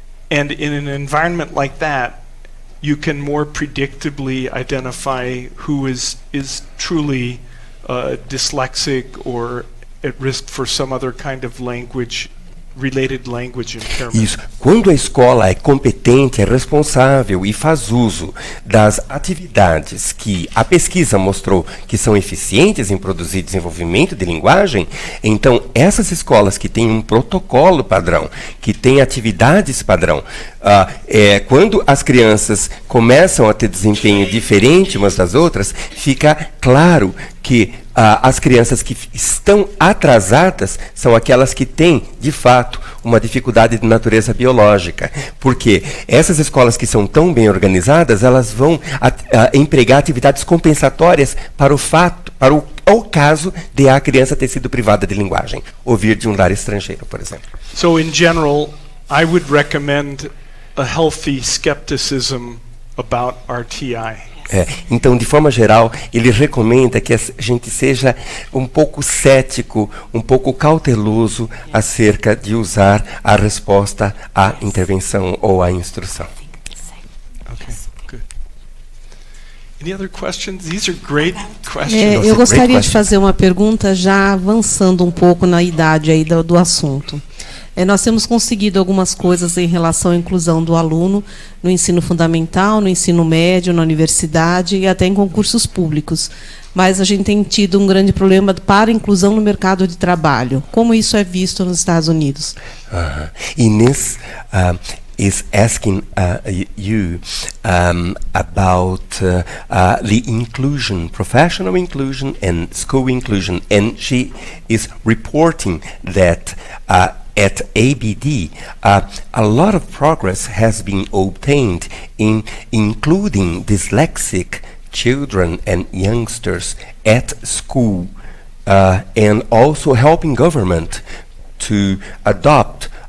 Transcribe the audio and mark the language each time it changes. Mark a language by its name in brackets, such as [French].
[English] And in an environment like that, you can more predictably identify who is truly dyslexic or at risk for some other kind of related language impairment. [Portuguese] Isso. Quando a escola é competente, é responsável e faz uso das atividades que a pesquisa mostrou que são eficientes em produzir desenvolvimento de linguagem, então essas escolas que têm um protocolo padrão, que têm atividades padrão, quando as crianças começam a ter desempenho diferente umas das outras, fica claro que as crianças que estão atrasadas são aquelas que têm, de fato, uma dificuldade de natureza biológica. Porque essas escolas que são tão bem organizadas, elas vão empregar atividades compensatórias para o caso de a criança ter sido privada de linguagem, ou vir de um lar estrangeiro, por exemplo. [English] So in general, I would recommend a healthy skepticism about RTI. [Portuguese] Então, de forma geral, ele recomenda que a gente seja um pouco cético, um pouco cauteloso acerca de usar a resposta à intervenção ou à instrução. [English] Okay, good. Any other questions? These are great questions. [Portuguese] Eu gostaria de fazer uma pergunta já avançando um pouco na idade aí do assunto. Nós temos conseguido algumas coisas em relação à inclusão do aluno no ensino fundamental, no ensino médio, na universidade e até em concursos públicos. Mas a gente tem tido um grande problema para a inclusão no mercado de trabalho. Como isso é visto nos Estados Unidos? [English] Inês is asking you about the inclusion, professional inclusion and school inclusion, and she is reporting that at ABD, a lot of progress has been obtained in including dyslexic children and youngsters at school, and also helping government to adopt